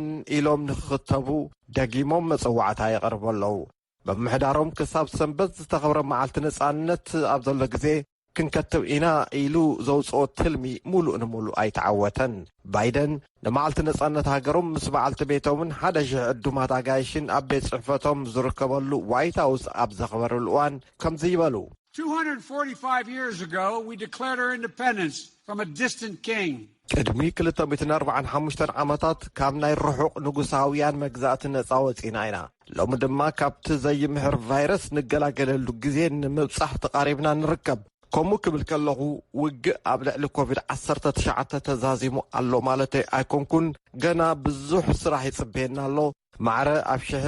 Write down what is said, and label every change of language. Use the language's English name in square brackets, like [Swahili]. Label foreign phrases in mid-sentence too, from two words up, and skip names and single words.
[Tigrinya] ኢሎም ንክኽተቡ ደጊሞም መጽዋዕታ የቕርቡ ኣለዉ ብምሕዳሮም ክሳብ ሰንበት ዝተኸብረ መዓልቲ ነጻነት ኣብ ዘሎ ግዜ ክንከትብ ኢና ኢሉ ዘውፅኦ ትልሚ ሙሉእ ንሙሉእ ኣይተዓወተን ባይደን ንመዓልቲ ነጻነት ሃገሮም ምስ በዓልቲ ቤቶምን 1,000 ዕዱማት ኣጋይሽን ኣብ ቤት ጽሕፈቶም ዝርከበሉ ዋይት ሃውስ ኣብ ዘኽበረሉ እዋን ከምዚ ይበሉ [English] 245 years ago we declared our independence from a distant king [Tigrinya] ቅድሚ 245 ዓመታት ካብ ናይ ርሑቕ ንጉሳውያን መግዛእቲ ነጻ ወፂና ኢና ሎሚ ድማ ካብቲ ዘይምሕር ቫይረስ ንገላገለሉ ግዜ ንምብጻሕ ተቃሪብና ንርከብ ከምኡ ክብል ከለኹ ውግእ ኣብ ልዕሊ ኮቪድ-19 ተዛዚሙ ኣሎ ማለት ኣይኮንኩን ገና ብዙሕ ስራሕ ይጽበየና ኣሎ ማዕረ ኣብ